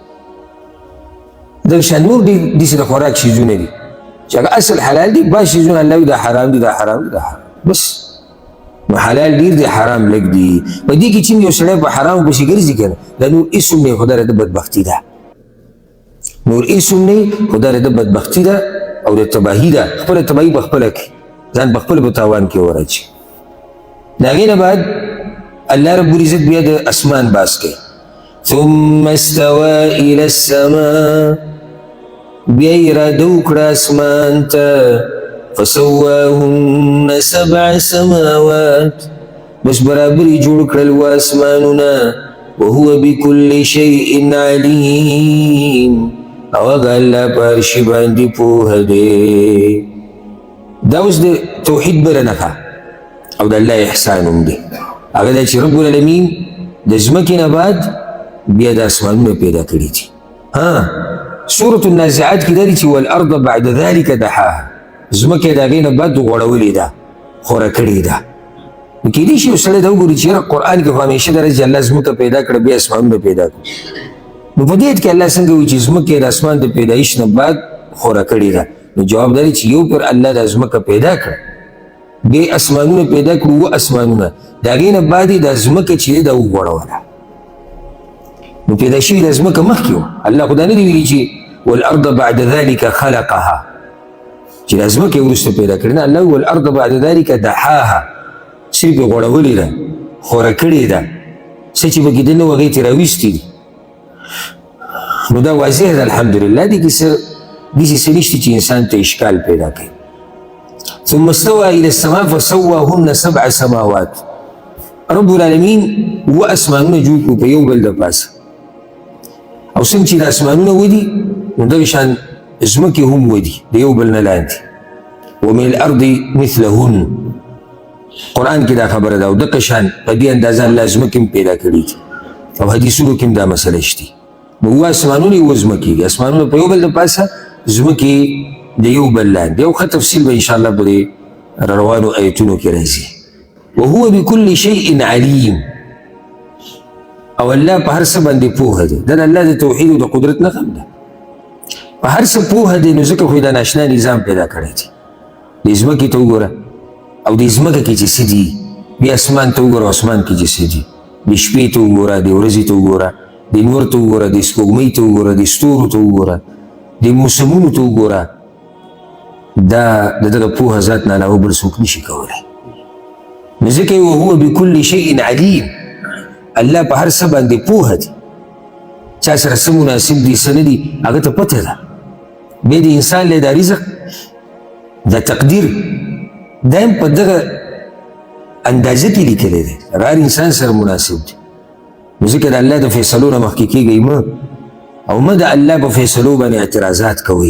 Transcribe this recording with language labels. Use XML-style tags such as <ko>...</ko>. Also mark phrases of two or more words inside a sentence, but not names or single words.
<ps>دغه شان نور داسې د خوراک شیزونه دي چې هغه اصل حلال دي بعض شیزونه الله وایي دا حرام دي دا حرام دي دا حرام بس نو حلال ډېر دی حرام لږ دي په دې کې چې یو سړی په حرامو پسې ګرځي که نه دا نور هېڅ هم نه خو دا د بدبختي ده نور هېڅ هم نه خو دا د بدبختي ده او د تباهي ده خپله تباهي په خپله کوي ځان په خپله په تاوان کې وراچي د هغې نه بعد الله</ps> <ar>رب العزت</ar> <ps>بیا د اسمان باس کوي</ps> <ar>ثم استوى الى السماء</ar> <ps>بیا اراده وکړه اسمان ته</ps> <ar>فسواهن 7 سماوات</ar> <ps>بس برابر جوړ کړل و اسمانونه</ps> <ar>وهو بكل شيء عليم</ar> <ps>او هغه الله په هر شي باندې پوهه دی. دا اوس د توحید بله نښه او د الله احسان هم دی، هغه دا چې</ps> <ar>رب العالمین</ar> <ps>د ځمکې نه بعد بیا د اسمانونه پیدا کړي دي. سورة النازعات کې دا دی چې</ps> <ar>والارض بعد ذلك دحاها،</ar> <ps>ځمکه د هغې نه بعد غوړولې ده، خوره کړې ده. نو کیدای شي یو سړی دا وګوري چې یاره قرآن کې خو همیشه دا راځي چې الله ځمکه پیدا کړه بیا اسمانونه پیدا کړه، نو په دې آیت کې الله څنګه وایي چې ځمکه د اسمان د پیدایش نه بعد خوره کړې ده؟ نو جواب دا دی چې یو پر الله د ځمکه پیدا کړه، بیا اسمانونه پیدا کړو، اووه اسمانونه، د هغې نه بعد یې دا ځمکه چې دی دا وغوړوله. نو پیدا شوي د ځمکه مخکې وه، الله خو دا نه دي ویلي چې</ps> <ar>والارض بعد ذلك خلقها</ar> <ps>چې د ځمکې وروسته پیدا کړې، نه،</ps> <ar>الله والارض بعد ذلك دحاها،</ar> <ps>صرف یې غوړولې ده، خوره کړې ده، څه چې پکې دننه وه هغې ترې راویستي دي. نو دا واضح ده الحمدلله، دې کې داسې څه نشته چې انسان ته اشکال پیدا کوي.</ps> <ar>ثم استوى الى السماء فسواهن 7 سماوات، رب العالمین</ar> <ps>اووه اسمانونه جوړ کړو په یو بل د پاسه، او څنګه چې د اسمانونه ودي نو دغه شان ځمکې هم ودي د یو بل نه لاندې.</ps> <ar>ومن الارض مثلهن،</ar> <ps>قرآن کې دا خبره ده، او دغه شان په دې اندازه الله ځمکې هم پیدا کړي دي، او حدیثونو کې هم دا مسله شته. نو اووه اسمانونه اووه ځمکې دي، اسمانونه په یو بل د پاسه، ځمکې د یو بل لاندې. یو ښه تفصیل به انشاءالله په دې روانو آیتونو کې راځي.</ps> <ar>وهو بكل شيء عليم،</ar> <ps>او الله په هر څه باندې پوهه دی. دا د الله د توحید او د قدرت نښه ده، په هر څه پوهه دی. نو ځکه خو دا ناشنا نظام پیدا کړی دی. دې ځمکې ته وګوره، او دې ځمکه کې چې څه دي، بیا اسمان ته وګوره، اسمان کې چې څه دي، د شپې ته وګوره، د ورځې ته وګوره، د نور ته وګوره، د سپوږمۍ ته وګوره، د ستورو ته وګوره، د موسمونو ته وګوره. دا د دغه پوهه ذات نه علاوه بل څوک نشي کولی. نو ځکه</ps> <ar>وهو بكل شيء علیم،</ar> <ps>الله په هر څه باندې پوهه دی، چا سره څه مناسب دي څه نه دي هغه ته پته ده. بیا د انسان له دا رزق دا تقدیر دا هم په دغه اندازه کې لیکلی دی، هر انسان سره مناسب دی. نو ځکه د الله د فیصلو نه مخکې کېږئ مه، او مه د الله په فیصلو باندې اعتراضات کوئ.</ps>